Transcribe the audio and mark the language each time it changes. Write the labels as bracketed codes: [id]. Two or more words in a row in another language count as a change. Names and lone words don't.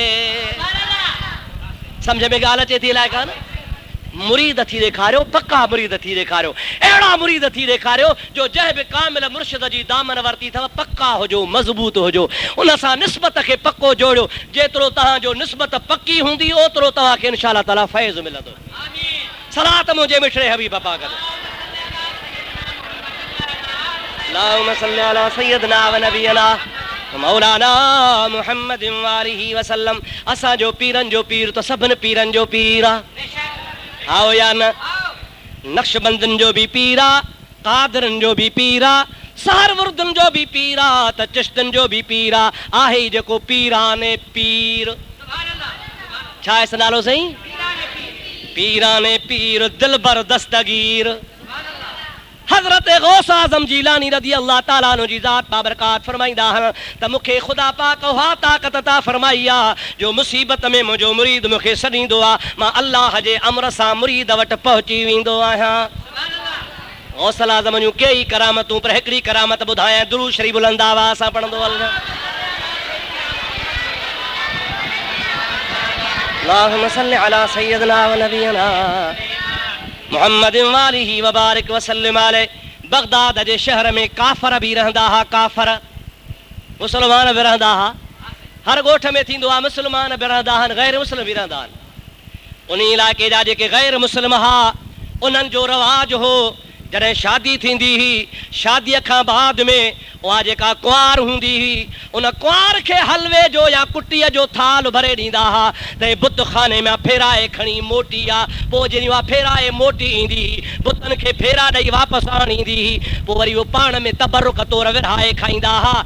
[sd] सम्झ में ॻाल्हि अचे थी अलाए कान मुरीद थी ॾेखारियो पक्का मुरीद थी ॾेखारियो अहिड़ा मुरीद थी ॾेखारियो जो जंहिं बि कामिल मुर्शिद जी दामन वरिती अथव पक्का हुजो मज़बूत हुजो उन सां निस्बत खे पक्को जोड़ियो जेतिरो तव्हांजो निस्बत पक्की हूंदी ओतिरो तव्हांखे [ar] إن شاء الله تعالى [sd] फैज़ मिलंदो। सलात मुंहिंजे मिठड़े हबीब पाक ते [ar] اللهم صل على سيدنا ونبينا مولانا محمد وآله وسلم. [sd] असांजो पीरनि जो पीर त सभिनि पीरनि जो पीर आहे आओ या न नक्शबंदन जो भी पीरा कादरन जो भी पीरा सहरवर्दन जो भी पीरा त चिश्तन जो भी पीरा आहे जेको पीराने पीर छा है नालो सही पीराने पीर दिलबर दस्तगीर हज़रत गौस आज़म जीलानी [ar] رضي الله تعالى عنه [sd] जी ज़ात बाबरकात फरमाईंदा आहिनि त मूंखे ख़ुदा पाक उहा ताक़त अता फरमाई आहे जो मुसीबत में मुंहिंजो मुरीद मूंखे सॾींदो आहे मां अल्लाह जे अमर सां मुरीद वटि पहुची वेंदो आहियां। गौस आज़म जूं कई करामतूं पर हिकिड़ी करामत ॿुधायां दुरूद शरीफ़ बुलंद आवाज़ सां पढ़ंदो हलंदो [ar] اللهم صل على سيدنا ونبينا محمد وآله وبارك وسلم عليه. [sd] बगदाद जे शहर में काफ़र भी रहंदा हा काफ़र मुसलमान भी रहंदा हा हर ॻोठ में थींदो आहे मुसलमान भी रहंदा आहिनि गैर मुस्लिम भी रहंदा आहिनि उन इलाइक़े जा जेके गैर मुस्लिम हा उन्हनि जो रवाज हो जॾहिं शादी थींदी हुई शादीअ खां बाद में उहा जेका कुंवार हूंदी हुई उन कुंवार खे हलवे जो या कुटीअ जो थाल भरे ॾींदा हुआ त बुत खाने में फेराए खणी मोटी आहे पोइ जॾहिं उहा फेराए मोटी ईंदी हुई बुतनि खे फेरा ॾेई वापसि आणींदी हुई पोइ वरी उहो पाण में तबरुक तौर विरहाए खाईंदा हुआ।